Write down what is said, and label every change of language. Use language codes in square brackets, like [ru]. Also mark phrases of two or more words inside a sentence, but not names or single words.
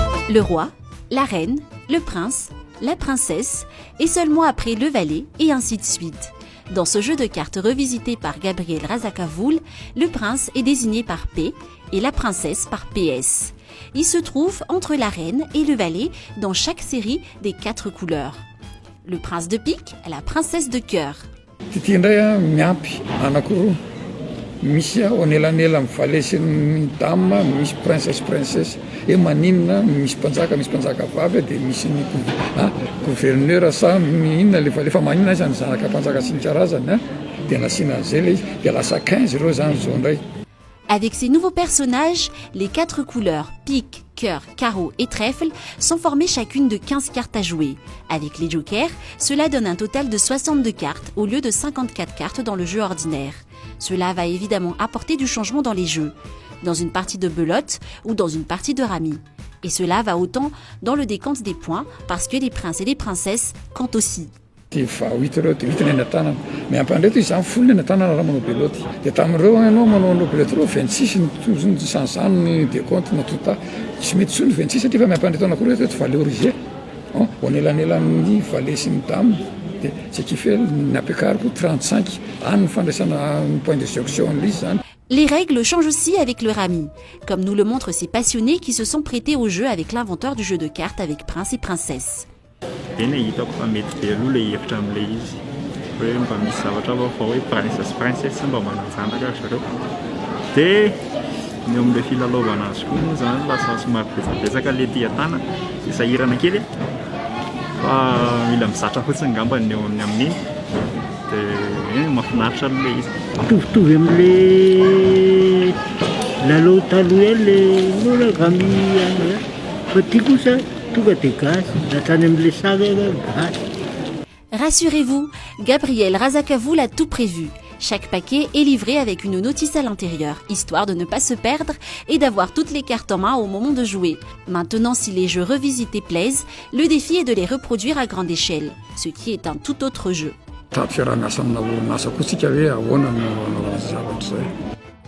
[fr] Le roi, la reine, le prince, la princesse et seulement après le valet et ainsi de suite. Dans ce jeu de cartes revisité par Gabriel Razakavoul, le prince est désigné par P et la princesse par PS. Il se trouve entre la reine et le valet dans chaque série des 4 couleurs. Le prince de pique, la princesse de cœur. [mg] Ity indray miampy anankiroa misy onelanela amin'ny valet sy ny dame, misy princesse e maninona misy mpanjaka vavy dia misy ny gouverneur sa inona lefa maninona izany zanaka mpanjaka sy ny karazany dia nasiana an'izay le izy dia lasa 15 ireo zany zao indray. [fr] Avec ces nouveaux personnages, les 4 couleurs pique, cœur, carreau et trèfle sont formées chacune de 15 cartes à jouer. Avec les jokers, cela donne un total de 62 cartes au lieu de 54 cartes dans le jeu ordinaire. Cela va évidemment apporter du changement dans les jeux, dans une partie de belote ou dans une partie de rami. Et cela va autant dans le décompte des points parce que les princes et les princesses comptent aussi. [mg] Fa 8 ireo dia 8 ny eny an-tanana miampandreto izy zany folo ny eny an-tanana raha manao beloty dia tamin'ireo ianao manao beloty ireo 26 ny san'izany ny décompte natota tsy mety soa ny 26 satria fa miampandreto anakory reto valoriser onelan'elan'ny valet sy ny dame dia tsy kife nampiakariko 35 any ny fandraisana [fr] point de sélection [mg] l'izy zany. [fr] Les règles changent aussi avec le rami, comme nous le montrent ces passionnés qui se sont prêtés au jeu avec l'inventeur du jeu de cartes avec prince et princesse. [mg] Tena hitako fa mety be aloha le hevitra amin'ilay izy hoe mba misy zavatra vaovao hoe princesse mba mananjanaka zareo dia ny eo amin'ilay filalaovana azy koa moa zany lasa somary betsabetsaka le tia-tana dia sahirana kely fa mila mizatra fotsiny ngambany ny eo amin'iny dia mahafinaritra aloha le izy mitovitovy amin'le lalao taloha eny le rami fa tia kosa tonga dia gasy natrany amin'le saga gasy. [fr] Rassurez-vous, Gabriel Razakavoul a tout prévu. Chaque paquet est livré avec une notice à l'intérieur, histoire de ne pas se perdre et d'avoir toutes les cartes en main au moment de jouer. Maintenant, si les jeux revisités plaisent, le défi est de les reproduire à grande échelle, ce qui est un tout autre jeu. [mg] Fiaraha-miasa amina orinasa koa tsika hoe ahoana no zavatra izay.